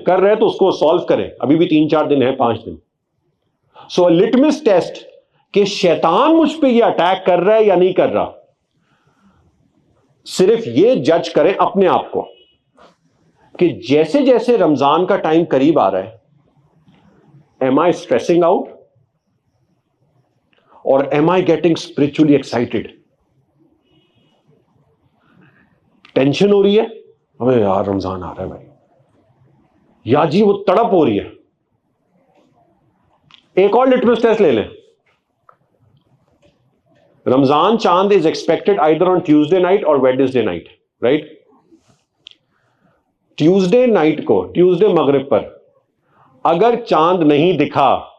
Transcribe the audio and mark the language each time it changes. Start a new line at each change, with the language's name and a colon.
Urdu: کر رہے تو اس کو سالو کریں, ابھی بھی 3-4 دن ہے, 5 دن.
English: so litmus test
Urdu: کہ شیطان مجھ پہ یہ اٹیک کر رہا ہے یا نہیں کر رہا, صرف یہ جج کریں اپنے آپ کو کہ جیسے جیسے رمضان کا ٹائم قریب آ رہا ہے,
English: Am I stressing out, or am I getting spiritually excited?
Urdu: Tension ہو رہی ہے ہمیں یار رمضان آ رہا ہے بھائی, یا جی وہ تڑپ ہو رہی ہے. ایک اور لٹمس ٹیسٹ لے لیں.
English: Ramzan chand is expected either on
Urdu: Tuesday night اور Wednesday night, right? Tuesday night کو, ٹیوزڈے مغرب پر اگر چاند نہیں دکھا,